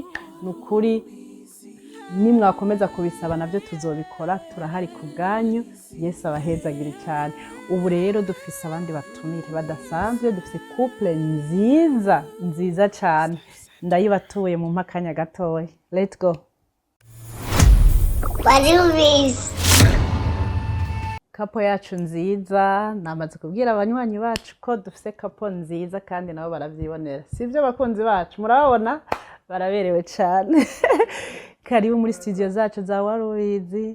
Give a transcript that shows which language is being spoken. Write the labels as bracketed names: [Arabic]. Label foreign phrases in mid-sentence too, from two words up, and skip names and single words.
[Rundi] Nukuri nimwakomeza kubisaba navyo tuzobikora, turahari ku bwanyu. Yesu abahezagire cyane. Ubu rero dufise abandi batumire badasanzwe, dufise couple nziza cyane. Ndayibatuye mu mpakanya gatoya. [English] Let's go. [Rundi] Warubizi. Kapo yacu nziza, namaze kubwira abanywanyi bacu ko dufise kapo nziza kandi nabo baravyibonera. Sivyo bakunzi bacu, murabona baraberewe cyane. Karibu muri studio zacu za Warubizi.